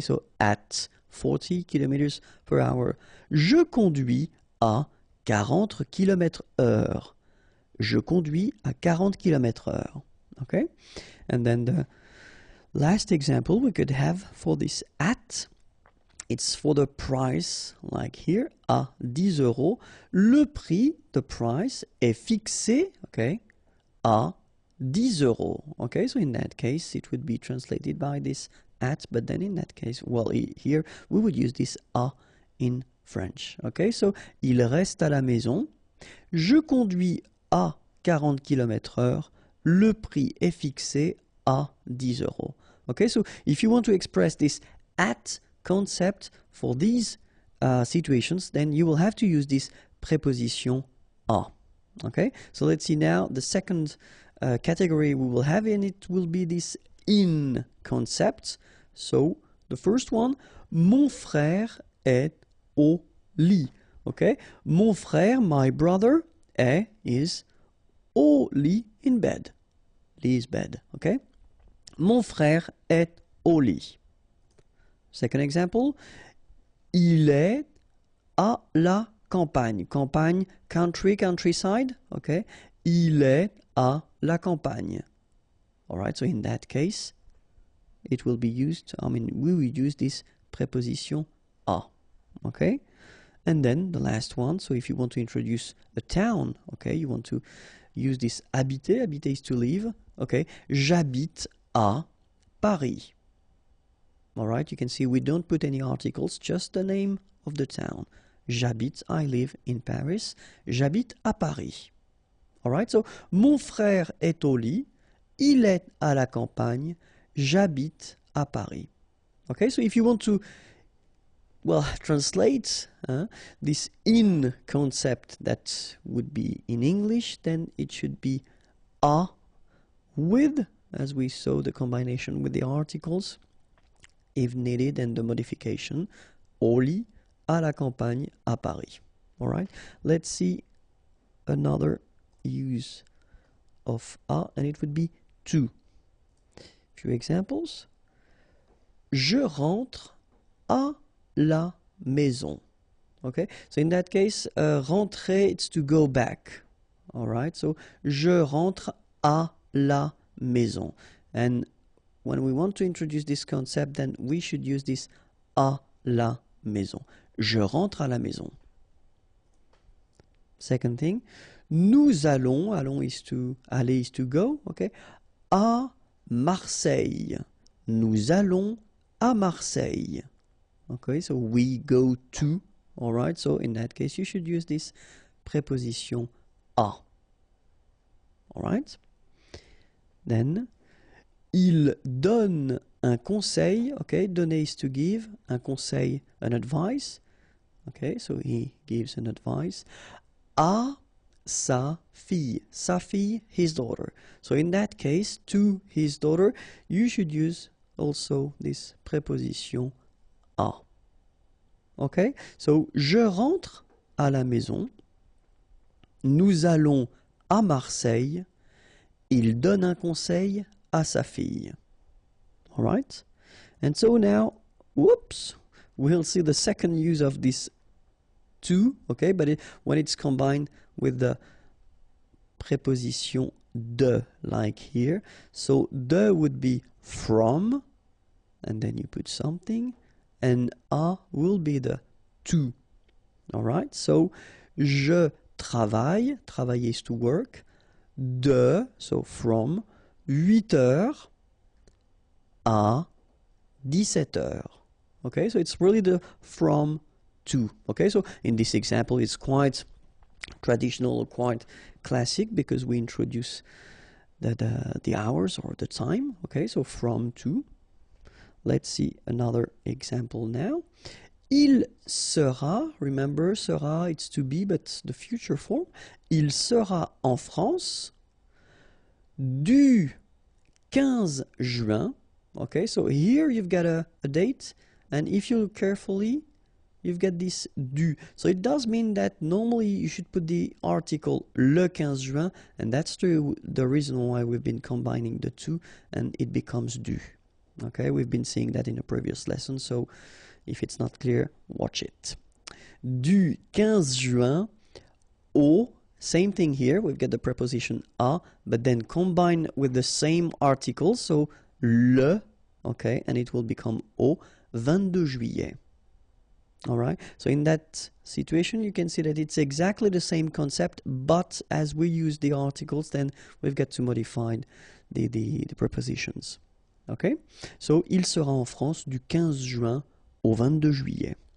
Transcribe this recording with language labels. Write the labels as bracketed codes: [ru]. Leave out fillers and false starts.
[en] So at 40 km/h. [fr] Je conduis à 40 km/h. Je conduis à 40 km/h, okay? [en] And then the last example we could have for this at, it's for the price, like here, [fr] à 10 euros. Le prix, [en] the price, [fr] est fixé, okay, à 10 euros. [en] Okay, so in that case, it would be translated by this at, but then in that case, well, here, we would use this à in French. [fr] Okay, so, il reste à la maison. Je conduis à 40 km/h. Le prix est fixé à 10 euros. [en] Okay, so, if you want to express this at concept for these situations, then you will have to use this preposition à. Okay, so let's see now the second category we will have, and it will be this in concept. So the first one, [fr] mon frère est au lit. [en] Okay, [fr] mon frère, [en] my brother, is [fr] au lit, [en] in bed. Lit is bed. [fr] Okay, mon frère est au lit. [en] Second example, [fr] il est à la campagne. Campagne, [en] country, countryside, [fr] okay? Il est à la campagne. [en] All right, so in that case, it will be used, we will use this preposition à, okay? And then the last one, so if you want to introduce a town, okay, you want to use this habiter. Habiter is to live. Okay, [fr] j'habite à Paris. [en] All right, you can see we don't put any articles, just the name of the town. [fr] J'habite, [en] I live in Paris. [fr] J'habite à Paris. All right, so mon frère est au lit. Il est à la campagne. J'habite à Paris. [en] Okay, so if you want to, well, translate this in concept that would be in English, then it should be à with, as we saw the combination with the articles, if needed, and the modification, [fr] au lit, à la campagne, à Paris. [en] All right, let's see another use of à, and it would be to. Few examples. [fr] Je rentre à la maison. [en] Okay, so in that case, rentrer, it's to go back. [fr] All right, so je rentre à la maison. [en] And when we want to introduce this concept, then we should use this [fr] à la maison. Je rentre à la maison. [en] Second thing, [fr] nous allons, [en] allons is to, aller is to go, okay, [fr] à Marseille. Nous allons à Marseille. [en] Okay, so we go to, all right, so in that case you should use this preposition à. All right. Then, [fr] il donne un conseil, [en] okay, donner is to give, [fr] un conseil, [en] an advice, okay, so he gives an advice, [fr] à sa fille, [en] his daughter. So in that case, to his daughter, you should use also this preposition à. [fr] Okay, so je rentre à la maison, nous allons à Marseille, il donne un conseil à sa fille. [en] All right, and so now, whoops, we'll see the second use of this to, okay, but when it's combined with the preposition de, like here. So de would be from, and then you put something, and à will be the to. All right, so [fr] je travaille, [en] travailler is to work, de, so from, [fr] 8 heures à 17 heures. [en] Okay, so it's really the from to. Okay, so in this example, it's quite traditional, quite classic, because we introduce the hours or the time. Okay, so from to. Let's see another example now. Il sera, remember, sera, it's to be, but the future form. [fr] Il sera en France du 15 juin. [en] Okay, so here you've got a date, and if you look carefully, you've got this du. So it does mean that normally you should put the article [fr] le 15 juin, [en] and that's the reason why we've been combining the two, and it becomes du. Okay, we've been seeing that in a previous lesson, so if it's not clear, watch it. [fr] Du 15 juin au, [en] same thing here, we've got the preposition à, but then combined with the same article, so le, okay, and it will become [fr] au 22 juillet. [en] All right, so in that situation, you can see that it's exactly the same concept, but as we use the articles, then we've got to modify the prepositions. [fr] Okay, so il sera en France du 15 juin au 22 juillet.